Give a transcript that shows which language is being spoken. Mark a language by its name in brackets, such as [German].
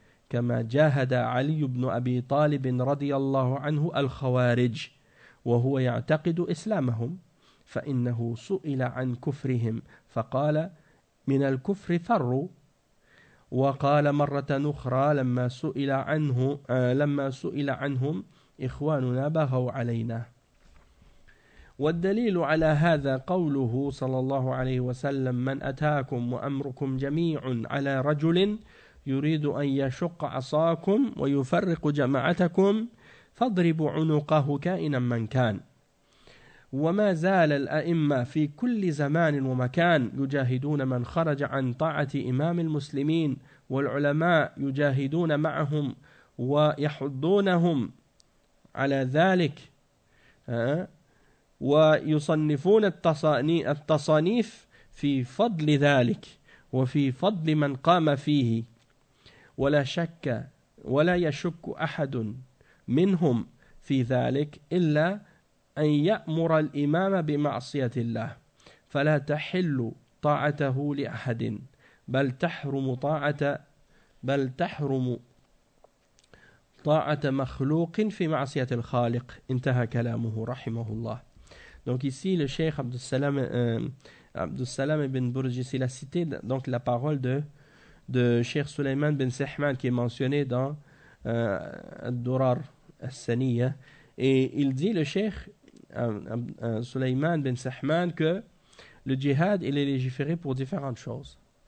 [Arabic] kama jahada Ali ibn Abi Talib radiyallahu anhu al-khawarij wa huwa ya'taqidu islamahum فإنه سئل عن كفرهم فقال من الكفر فروا وقال مرة أخرى لما سئل عنهم إخواننا بغوا علينا والدليل على هذا قوله صلى الله عليه وسلم من أتاكم وأمركم جميع على رجل يريد أن يشق عصاكم ويفرق جماعتكم فاضربوا عنقه كائنا من كان. وما زال الأئمة في كل زمان ومكان يجاهدون من خرج عن طاعة إمام المسلمين، والعلماء يجاهدون معهم ويحضونهم على ذلك، ويصنفون التصانيف في فضل ذلك وفي فضل من قام فيه. ولا شك ولا يشك أحد منهم في ذلك إلا أن يأمر الإمام بمعصية الله، فلا تحل طاعته لأحد، بل تحرم طاعة مخلوق في معصية الخالق. انتهى كلامه رحمه الله. [French] Donc ici le Cheikh Abdussalam ibn Burjis, il a cité donc la parole de Cheikh Sulaiman ibn Sihman qui est mentionné dans Ad-Durar al-Saniya. Et il dit le Cheikh Sulaiman ibn Sihman que le djihad il est légiféré pour différentes choses.